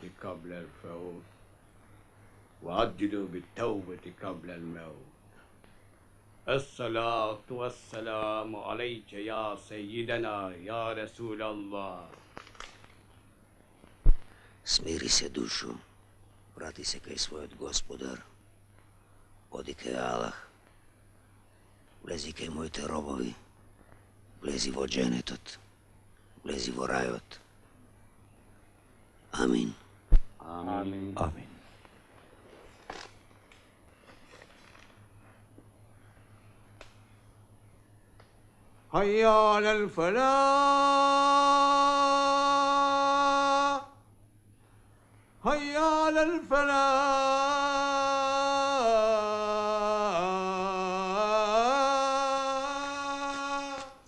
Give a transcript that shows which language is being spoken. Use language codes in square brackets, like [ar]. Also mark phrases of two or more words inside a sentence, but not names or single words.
[ar] قبل الفوت وعجلوا بالتوبة قبل الموت. الصلاة والسلام عليك يا سيدنا يا رسول الله. [mk] Смири се душо, врати се кај свој господар, оди кај Алах, влези кај моји те робови, влези во џенетот, влези во рајот. Amin. Amin. Amin. [ar] حي على الفلاح حي على الفلاح.